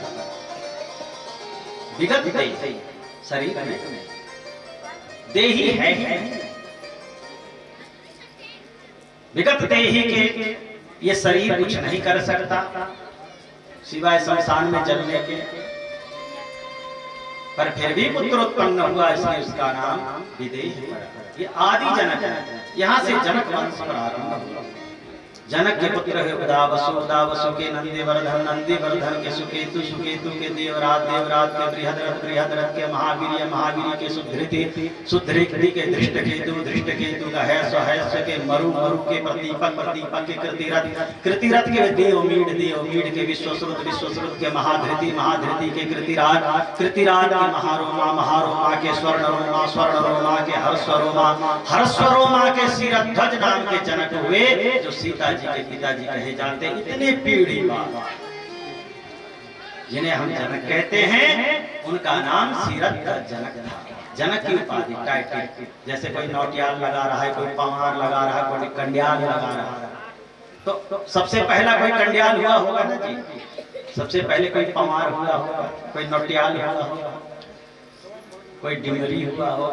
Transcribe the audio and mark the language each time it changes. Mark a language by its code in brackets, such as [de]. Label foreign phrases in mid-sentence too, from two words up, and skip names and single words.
[hi] विगत देही शरीर में देही है, विगत देही के ये शरीर कुछ नहीं कर सकता सिवाय शमशान में जलने के। पर फिर भी पुत्र उत्पन्न हुआ इसलिए उसका नाम विदेह पड़ा। ये आदि जनक है, यहाँ से जनक वंश प्रारंभ हुआ। जनक के पुत्र है उदावसु, उदावसु के नंदीवर्धन, नंदीवर्धन के सुकेतु, सुकेतु के देवराज, देवराज के बृहद्रथ, बृहद्रथ के महावीर्य, महावीर्य के सुधृति, सुधृति के धृष्टकेतु, धृष्टकेतु का हैस्य, हैस्य के मरु, मरु के प्रतीपक, प्रतीपक के कृतिरथ, कृतिरथ के देवमीड, देवमीड के विश्वश्रुत, विश्वश्रुत के महाधृति, महाधृति के कृतिराज, कृतिराज के महारोमा, महारोमा के स्वर्णरोमा, स्वर्णरोमा के हर्षरोमा, हर्षरोमा के शिरध्वज नाम के जनक हुए जो सीता जी के पिताजी कहे जाते। इतने पीढ़ी बाद जिन्हें हम जनक कहते हैं उनका नाम सीरध्वज जनक था। जनक की उपाधि टाइटल, जैसे कोई नौटियाल लगा रहा है, कोई पवार लगा रहा है, कोई कंडियाल लगा रहा है, तो सबसे पहला कोई कंडियाल हुआ होगा ना जी, सबसे पहले कोई पवार हुआ होगा, कोई नौटियाल हुआ होगा, कोई डिमरी हुआ होगा।